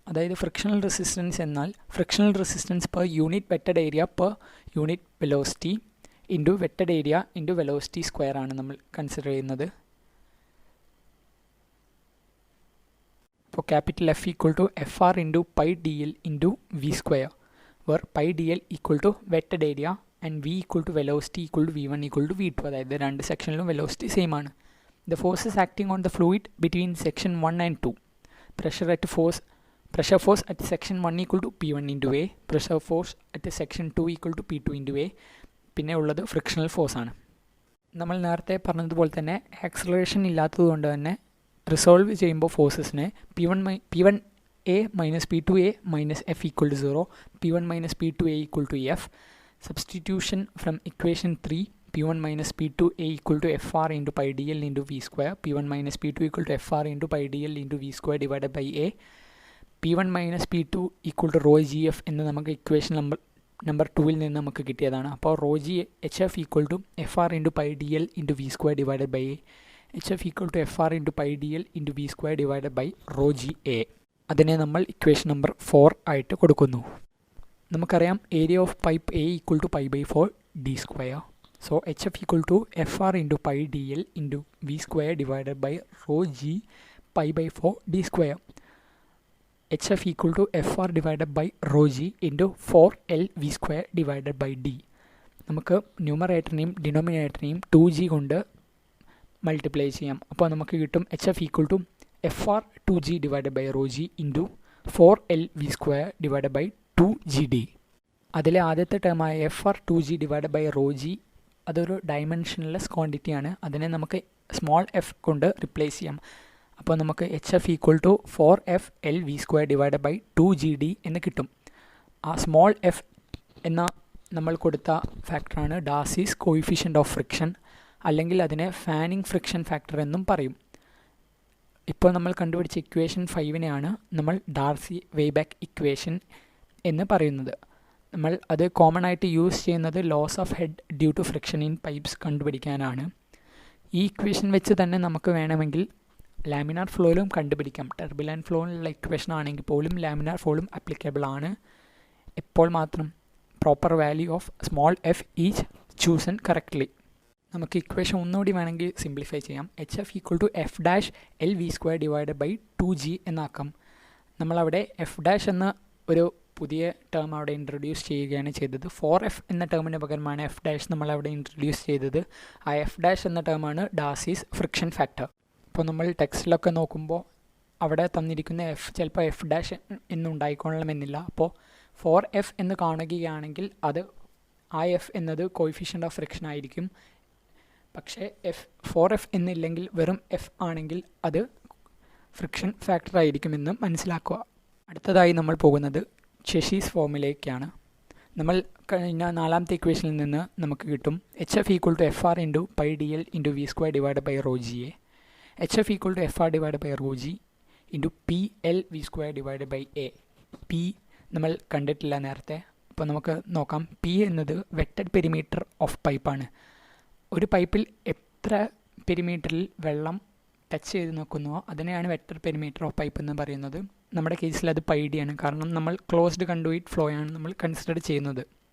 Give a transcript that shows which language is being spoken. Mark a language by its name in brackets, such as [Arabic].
[Malayalam] അതായത് frictional resistance എന്നാൽ frictional resistance per unit wetted area per unit velocity into wetted area into velocity square ആണ് നമ്മൾ consider ചെയ്യുന്നത്. അപ്പോൾ capital F equal to FR into pi DL into V square where pi DL equal to wetted area and V equal to velocity equal to V1 equal to V2. അതായത് രണ്ട് സെക്ഷനിലും velocity same ആണ്. [English] The forces acting on the fluid between section 1 and 2. pressure force at section 1 equal to P1 into A, pressure force at section 2 equal to P2 into A. [Malayalam] പിന്നെ ഉള്ളത് frictional force ആണ്. നമ്മൾ നേരത്തെ പറഞ്ഞതുപോലെ തന്നെ acceleration ഇല്ലാത്തതുകൊണ്ട് തന്നെ റിസോൾവ് ചെയ്യുമ്പോൾ ഫോഴ്സസിനെ [English] P1A minus P2A minus F equal to 0, P1 minus P2A equal to F. Substitution from equation 3, P1 minus P2A equal to FR into pi dl into V square, P1 minus P2 equal to FR into pi dl into V square divided by A, P1 minus P2 equal to rho GF [Malayalam] എന്ന് നമുക്ക് equation number 2ൽ നിന്ന് നമുക്ക് കിട്ടിയതാണ്. അപ്പോൾ [English] rho G HF equal to FR into pi dl into V square divided by A, HF equal to FR into pi dl into V square divided by rho GA. [Malayalam] അതിനെ നമ്മൾ equation number 4 ആയിട്ട് കൊടുക്കുന്നു. നമുക്കറിയാം area of pipe [English] A equal to pi by 4 d square. So HF equal to FR into pi dl into V square divided by rho G pi by 4 d square. HF equal to FR divided by rho G into 4L V square divided by D. [Malayalam] നമുക്ക് ന്യൂമറേറ്ററിനെയും ഡിനോമിനേറ്ററിനെയും 2G കൊണ്ട് multiply ചെയ്യാം. അപ്പോൾ നമുക്ക് കിട്ടും [English] HF equal to FR 2G divided by rho G into 4L V square divided by 2GD. [Malayalam] അതിലെ ആദ്യത്തെ ടേമായ [English] FR 2G divided by rho G [Malayalam] അതൊരു dimensionless quantity ആണ്. അതിനെ നമുക്ക് സ്മോൾ എഫ് കൊണ്ട് റിപ്ലേസ് ചെയ്യാം. അപ്പോൾ നമുക്ക് [English] HF equal to 4FL V square divided by 2GD [Malayalam] എന്ന് കിട്ടും. ആ സ്മോൾ എഫ് എന്ന നമ്മൾ കൊടുത്ത ഫാക്ടറാണ് ഡാർസീസ് കോയിഫിഷ്യൻ്റ് ഓഫ് ഫ്രിക്ഷൻ, അല്ലെങ്കിൽ അതിനെ ഫാനിങ് ഫ്രിക്ഷൻ ഫാക്ടർ എന്നും പറയും. ഇപ്പോൾ നമ്മൾ കണ്ടുപിടിച്ച ഇക്വേഷൻ 5നെയാണ് നമ്മൾ ഡാർസി വെയ്ബാക്ക് ഇക്വേഷൻ എന്ന് പറയുന്നത്. നമ്മൾ അത് കോമൺ ആയിട്ട് യൂസ് ചെയ്യുന്നത് loss of head due to friction in pipes കണ്ടുപിടിക്കാനാണ്. ഈ ഇക്വേഷൻ വെച്ച് തന്നെ നമുക്ക് വേണമെങ്കിൽ ലാമിനാർ ഫ്ലോയിലും കണ്ടുപിടിക്കാം. ടർബുലൻറ്റ് ഫ്ലോയിലുള്ള ഇക്വേഷൻ ആണെങ്കിൽ പോലും ലാമിനാർ ഫ്ലോയിലും ആപ്ലിക്കബിൾ ആണ്. എപ്പോൾ മാത്രം proper value of small F each chosen correctly. നമുക്ക് ഇക്വേഷൻ ഒന്നുകൂടി വേണമെങ്കിൽ സിംപ്ലിഫൈ ചെയ്യാം. [English] HF equal to F dash L V square divided by 2G [Malayalam] എന്നാക്കാം. നമ്മളവിടെ F dash എന്ന ഒരു പുതിയ ടേം അവിടെ ഇൻട്രൊഡ്യൂസ് ചെയ്യുകയാണ് ചെയ്തത്. 4F എന്ന ടേമിന് പകരമാണ് F dash നമ്മളവിടെ ഇൻട്രൊഡ്യൂസ് ചെയ്തത്. ആ F dash എന്ന ടേമാണ് ഡാർസീസ് ഫ്രിക്ഷൻ ഫാക്ടർ. അപ്പോൾ നമ്മൾ ടെക്സ്റ്റിലൊക്കെ നോക്കുമ്പോൾ അവിടെ തന്നിരിക്കുന്ന F ചിലപ്പോൾ F dash എന്നുണ്ടായിക്കൊള്ളണമെന്നില്ല. അപ്പോൾ 4F എന്ന് കാണുകയാണെങ്കിൽ അത് ആ F എന്നത് കോയിഫിഷ്യൻ്റ് ഓഫ് ഫ്രിക്ഷൻ ആയിരിക്കും. പക്ഷേ 4F എന്നില്ലെങ്കിൽ വെറും F ആണെങ്കിൽ അത് ഫ്രിക്ഷൻ ഫാക്ടർ ആയിരിക്കുമെന്ന് മനസ്സിലാക്കുക. അടുത്തതായി നമ്മൾ പോകുന്നത് ചെഷീസ് ഫോർമുലയ്ക്കാണ്. നമ്മൾ കഴിഞ്ഞ നാലാമത്തെ ഇക്വേഷനിൽ നിന്ന് നമുക്ക് കിട്ടും [English] HF equal to FR into pi dl into V square divided by rho GA, HF equal to FR divided by rho G into PL V square divided by A. [Malayalam] P നമ്മൾ കണ്ടിട്ടില്ല നേരത്തെ. അപ്പോൾ നമുക്ക് നോക്കാം. P എന്നത് wetted perimeter of പൈപ്പാണ്. ഒരു പൈപ്പിൽ എത്ര പെരിമീറ്ററിൽ വെള്ളം ടച്ച് ചെയ്ത് നോക്കുന്നുവോ അതിനെയാണ് വെറ്റർ പെരിമീറ്റർ ഓഫ് പൈപ്പ് എന്ന് പറയുന്നത്. നമ്മുടെ കേസിൽ അത് പൈഡിയാണ്, കാരണം നമ്മൾ ക്ലോസ്ഡ് കണ്ടുയിറ്റ് ഫ്ലോ ആണ് നമ്മൾ കൺസിഡർ ചെയ്യുന്നത്.